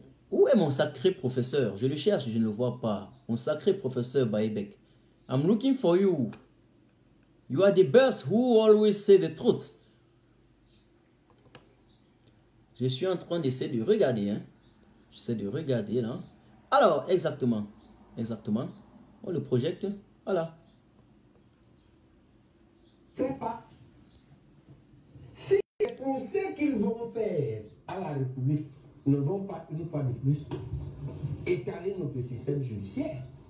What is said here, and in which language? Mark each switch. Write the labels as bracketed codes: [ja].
[fr] Où est mon sacré professeur? Je le cherche, je ne le vois pas. Mon sacré professeur Baïbek. [en] I'm looking for you. You are the best who always say the truth. [fr] Je suis en train d'essayer de regarder. Hein. J'essaie de regarder là. Alors, exactement. Exactement. On le projette. Voilà. C'est pas. Si les procès qu'ils vont faire à la République ne vont pas une fois de plus étaler notre système judiciaire.